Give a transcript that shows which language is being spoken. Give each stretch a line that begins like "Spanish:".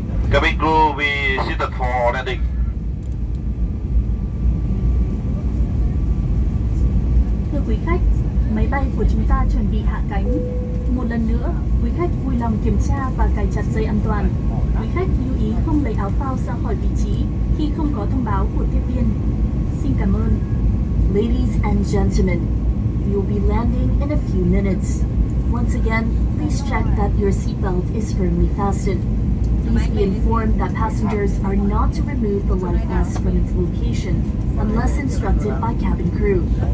English: Cabin crew, we seated for landing.
Vietnamese: Thưa quý khách, máy bay của chúng ta chuẩn bị hạ cánh. Một lần nữa, quý khách vui lòng kiểm tra và cài chặt dây an toàn. Quý khách lưu ý không lấy áo phao ra khỏi vị trí khi không có thông báo của tiếp viên. Xin cảm ơn.
English: Ladies and gentlemen, we will be landing in a few minutes. Once again, please check that your seatbelt is firmly fastened. Please be informed that passengers are not to remove the life vest from its location unless instructed by cabin crew.